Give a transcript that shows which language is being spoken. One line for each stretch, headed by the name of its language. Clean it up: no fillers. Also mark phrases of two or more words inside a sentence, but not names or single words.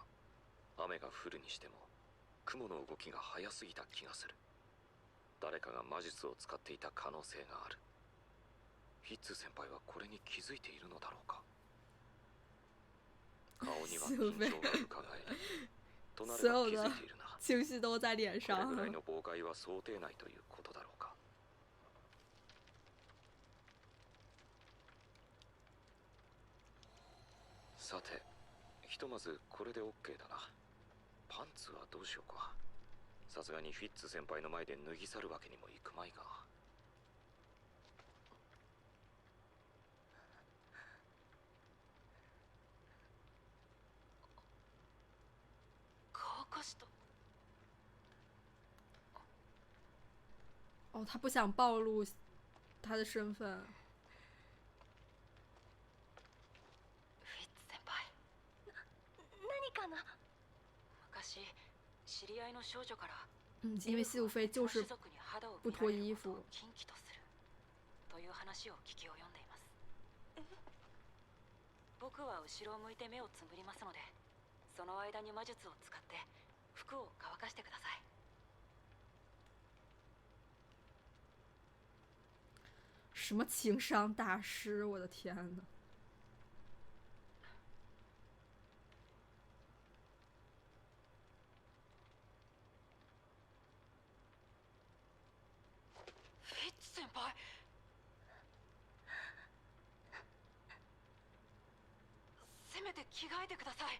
Japanese: 雨が降るにしても雲の動きが速すぎた気がする。誰かが魔術を使っていた可能性がある。フィッツ先輩はこれに気づいているのだろうか。顔には緊張がうかがえる。隣が気づいているな。
Chinese: 情绪都在脸
Japanese: これ
Chinese: 上
Japanese: ぐらいの妨害は想定内ということだろうか。さて、ひとまずこれで OK だな。パンツはどうしようか。さすがにフィッツ先輩の前で脱ぎ去るわけにもいくまいが。乾かした。
Chinese: 哦，他不想暴露他的身份。
Japanese: フィッツ先輩、何かな？昔知り合いの少女から
Chinese: 嗯，因为西武飞就是不脱衣服。
Japanese: 禁忌とするという話を聞き及んでいます。僕は後ろを向いて目をつむりますので、その間に魔術を使って服を乾かしてください。
Chinese: 什么情商大师，我的天呐！
Japanese: フィッツ先輩、せめて着替えてください。